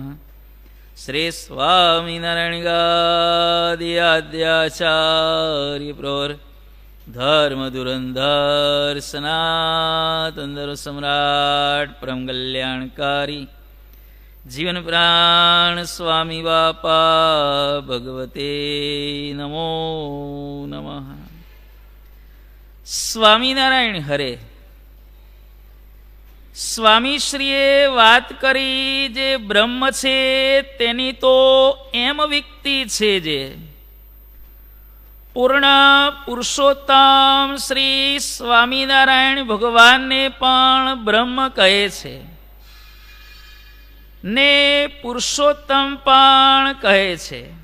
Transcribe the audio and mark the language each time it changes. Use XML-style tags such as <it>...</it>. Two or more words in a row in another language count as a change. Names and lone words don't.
<sa>श्री स्वामीनारायण गादि आद्याचार्य प्रवर धर्म धुरंधर सनातन धर्म सम्राट परम कल्याणकारी जीवन प्राण स्वामी बापा भगवते नमो नमः। स्वामीनारायण हरे।</sa> <gu>સ્વામીશ્રીએ વાત કરી જે બ્રહ્મ છે તેની તો એમ વ્યક્તિ છે જે પૂર્ણ પુરુષોત્તમ શ્રી સ્વામિનારાયણ ભગવાનને પણ બ્રહ્મ કહે છે ને પુરુષોત્તમ પણ કહે છે.</gu>